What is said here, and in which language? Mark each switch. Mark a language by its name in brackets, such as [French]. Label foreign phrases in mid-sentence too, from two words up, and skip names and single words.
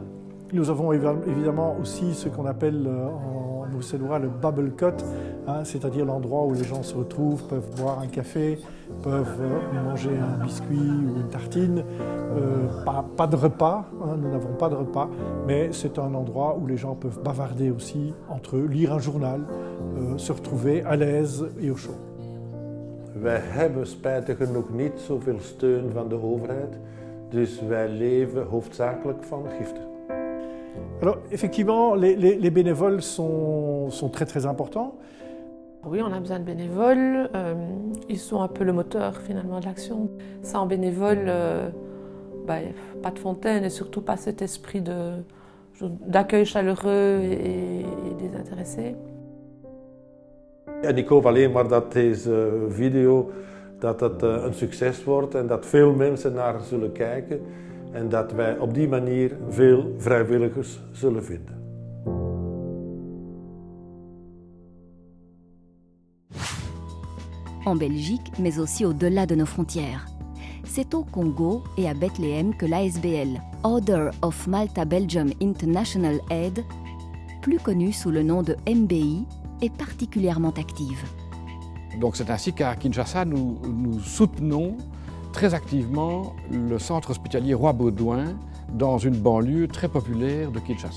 [French] Nous avons évidemment aussi ce qu'on appelle en bruxellois le [English] bubble cut, [French] hein, c'est-à-dire l'endroit où les gens se retrouvent, peuvent boire un café, peuvent manger un biscuit ou une tartine. Pas de repas, hein, nous n'avons pas de repas, mais c'est un endroit où les gens peuvent bavarder aussi entre eux, lire un journal, se retrouver à l'aise et au chaud. [Dutch] Wij hebben spijtig genoeg niet zoveel steun van de overheid, dus wij leven hoofdzakelijk van giften. [French] Alors effectivement, les bénévoles sont très importants. Oui, on a besoin de bénévoles. Ils sont un peu le moteur finalement de l'action. Sans bénévoles, pas de fontaine et surtout pas cet esprit d'accueil chaleureux et désintéressé. [Dutch] En ik hoop alleen maar dat deze video dat het een succes wordt en dat veel mensen naar zullen kijken. En dat wij op die manier veel vrijwilligers zullen vinden. [French] En Belgique, mais aussi au-delà de nos frontières. C'est au Congo et à Bethléem que l'ASBL, Order of Malta Belgium International Aid, plus connue sous le nom de MBI, est particulièrement active. Donc c'est ainsi qu'à Kinshasa, nous soutenons très activement le centre hospitalier Roi-Baudouin dans une banlieue très populaire de Kinshasa.